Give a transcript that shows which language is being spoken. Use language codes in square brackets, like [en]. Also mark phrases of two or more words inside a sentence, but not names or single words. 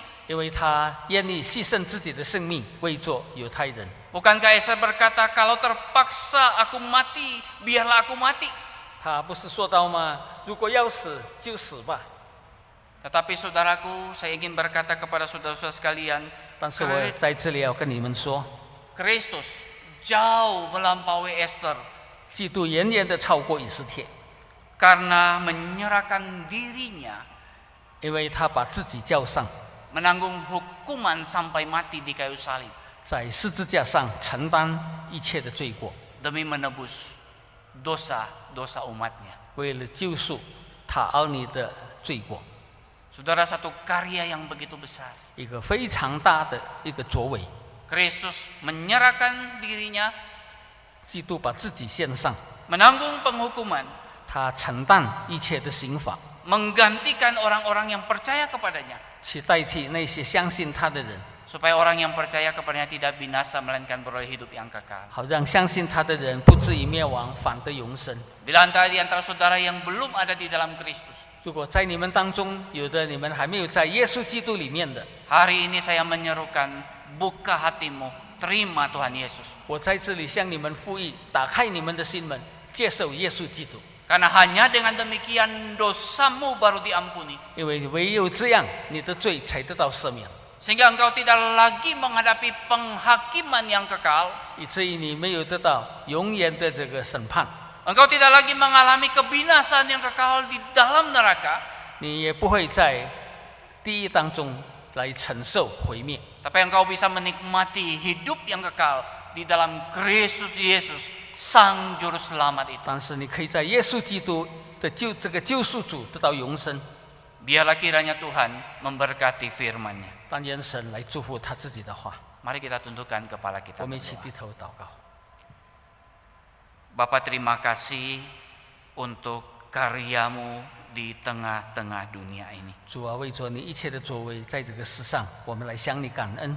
[zh] 因为他愿意牺牲自己的生命为做犹太人。 [id] Bukankah Esther berkata, kalau terpaksa aku mati, biarlah aku mati. [zh] 他不是说到吗？如果要死就死吧。 [id] Tetapi saudaraku, saya ingin berkata kepada saudara-saudara sekalian, [zh] 但是我在这里要跟你们说， [id] Kristus jauh melampaui Esther [zh] 基督远远的超过以斯帖， [id] karena menyerahkan dirinya [zh] 因为他把自己交上， [id] menanggung hukuman sampai mati di kayu salib [zh] 在十字架上承担一切的罪过， [id] demi menebus dosa-dosa umatnya. [zh] 为了救赎他儿女的罪过， [id] Saudara, satu karya yang begitu besar. [zh] 一个非常大的一个作为。 [id] Kristus menyerahkan dirinya, [zh] 基督把自己献上， [id] menanggung penghukuman, [zh] 他承担一切的刑罚， [id] menggantikan orang-orang yang percaya kepadanya, [zh] 去代替那些相信他的人， [id] supaya orang yang percaya kepadanya tidak binasa melainkan beroleh hidup yang kekal. [zh] 好让相信他的人不至于灭亡，反得永生。 [id] Bila antara di antara saudara yang belum ada di dalam Kristus, [zh] 如果在你们当中有的你们还没有在耶稣基督里面的， [id] hari ini saya menyerukan, buka hatimu, terima Tuhan Yesus. [zh] 我在这里向你们呼吁，打开你们的心门，接受耶稣基督， [id] Karena hanya dengan demikian dosamu baru diampuni. [zh] 因为唯有这样，你的罪才得到赦免。 [id] Sehingga engkau tidak lagi menghadapi penghakiman yang kekal. [zh] 以至于你没有得到永远的这个审判， [id] Engkau tidak lagi mengalami kebinasaan yang kekal di dalam neraka. [zh] 你也不会在地狱当中来承受毁灭。 [id] Tapi engkau bisa menikmati hidup yang kekal di dalam Kristus Yesus, Sang Juru Selamat itu. [zh] 但是你可以在耶稣基督的这个救赎主得到永生。 [id] Biarlah kiranya Tuhan memberkati firman-Nya. [zh] 但愿神来祝福他自己的话。 [id] Mari kita tundukkan kepala kita [zh] 我们一起 [id] berdoa. [zh] 低头祷告。 [id] Bapa, terima kasih untuk karya-Mu di tengah-tengah dunia ini. [zh] 主啊，为着你一切的作为，在这个世上，我们来向你感恩。